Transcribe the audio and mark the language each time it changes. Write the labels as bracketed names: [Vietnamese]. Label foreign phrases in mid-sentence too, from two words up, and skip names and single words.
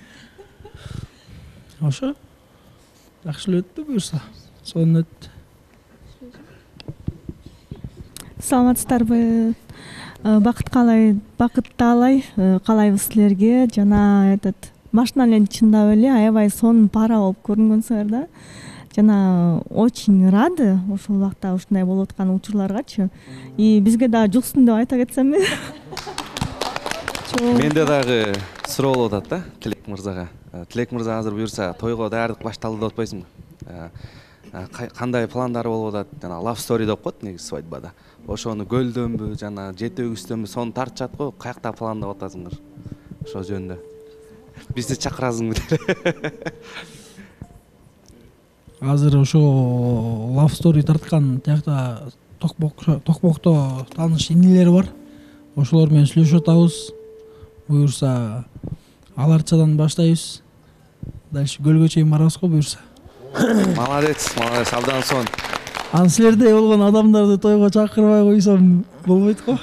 [Kyrgyz] Ошо жакшы эле өттү буюрса, сонун өттү. Саламатсыздарбы? Бакыт таалай каалайбыз силерге. Жана башынан эле чындап эле аябай сонун пара болуп көрүнгөнсүңөр да. Жана [Russian] очень рады [Kyrgyz] ошол убакта ушундай болуп аткан учурларгачы. И бизге дагы жуксун деп айта кетсемби? Менде дагы суроо болуп атат да Тилек мырзага. Тилек мырза азыр буюрса тойго даярдык башталды деп атпайсыңбы? Кандай пландары болуп атат? Жана [English] love story [Kyrgyz] деп коет негизи свадьбада. Ошону көлдөнбү, жана жети өгүздөнбү, сону тартышат го, каякта пландап атасыңар? Ошо жөнүндө. Бизди чакырасыңбы? Азыр ошо [English] love story [Kyrgyz] тарткан тиякта Токмокто тааныш инилер бар. Ошолор менен сүйлөшүп атабыз. Буюрса аларчадан баштайбыз. Дальше көлгө чейин барабыз го буюрса. Молодец, абдан сонун. Анан силердей болгон адамдарды тойго чакырбай койсом болбойт го.